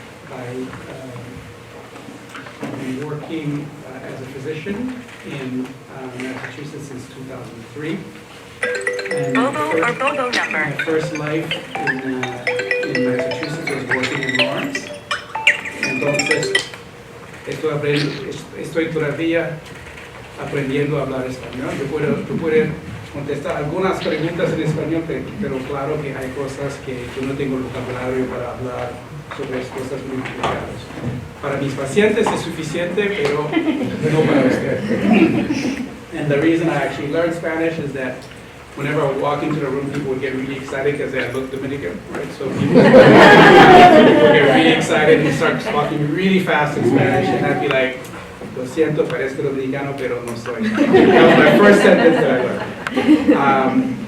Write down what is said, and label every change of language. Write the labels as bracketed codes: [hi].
[en] I've been working as a physician in Massachusetts since 2003. And my first life in Massachusetts was working in Lawrence. [es] Entonces, estoy todavía aprendiendo a hablar español. Yo puedo contestar algunas preguntas en español, pero claro que hay cosas que yo no tengo el vocabulario para hablar sobre cosas muy complicadas. Para mis pacientes es suficiente, pero no para usted. [en] And the reason I actually learned Spanish is that whenever I would walk into the room, people would get really excited because I look Dominican, right? So people get really excited and start talking really fast in Spanish, and I'd be like, [es] lo siento, parezco dominicano, pero no soy. [en] That was my first sentence that I learned.